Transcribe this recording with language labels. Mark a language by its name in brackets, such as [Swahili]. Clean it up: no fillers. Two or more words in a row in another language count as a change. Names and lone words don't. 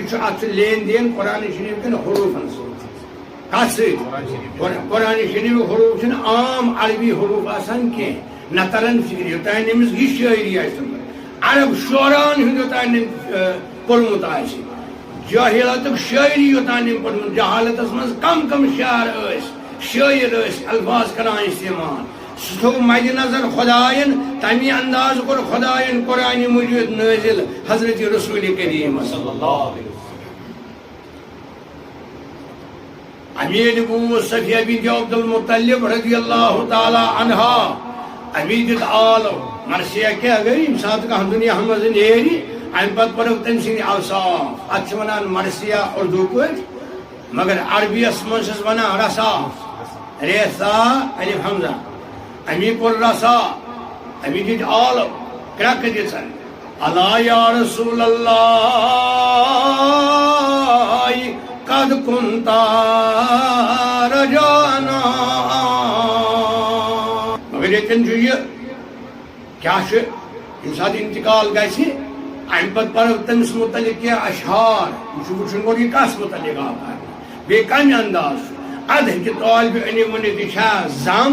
[Kashmiri] چھُ لین دین قرآنِ شریٖف کٮ۪ن حروٗفن سۭتۍ کتھ سۭتۍ قرآنِ شریٖفٕکۍ حروٗف چھِنہٕ عام عربی حروٗف آسان کینٛہہ نہ ترن فکرِ یوٚتانۍ أمِس یہِ شٲعری آسہِ تٔمِس عرب شعراہن ہُنٛد یوٚتانۍ أمۍ پوٚرمُت آسہِ جاہلاتُک شٲعری یوٚتانۍ أمۍ پوٚرمُت جہالتس منٛز کم کم شعر ٲسۍ شٲعر ٲسۍ الفاظ کران استعمال سُہ تھوٚو مدِ نظر خۄداین تمی انداز کوٚر خۄداین قرآنِ مجیٖد نٲزِل حضرت رسول کریٖمس امی ییٚلہِ بوٗز صفیہ بنت عبدالمطلب [Arabic] رضی اللہ تعالیٰ عنہا [Kashmiri] امی دیُت آلو مرثیہ کیٛاہ گٔے ییٚمہِ ساتہٕ کانٛہہ دُنیاہس منٛز نیرِ امہِ پتہٕ پٔرٕکھ تٔمۍ سٕنٛدۍ اوصاف اتھ چھِ ونان مرثیہ اردوٗ پٲٹھۍ مگر عربیس منٛز چھِس ونان رسا ریسا الف حمزہ امی پوٚر رسا امی دِتۍ آلو کرٛٮ۪کہٕ دِژن [Arabic] الا یا رسول اللہ قد كنت رجانا [Kashmiri] مگر ییٚتٮ۪ن چھُ یہِ کیٛاہ چھُ ییٚمہِ ساتہٕ انتقال گژھِ امہِ پتہٕ پرکھ تٔمِس متعلق کینٛہہ اشعار یہِ چھُ وٕچھُن گۄڈٕ یہِ کس متعلق آو کرنہٕ بیٚیہِ کمہِ انداز چھُ ادٕ ہیٚکہِ طالبِ علم ؤنِتھ یہِ چھا زم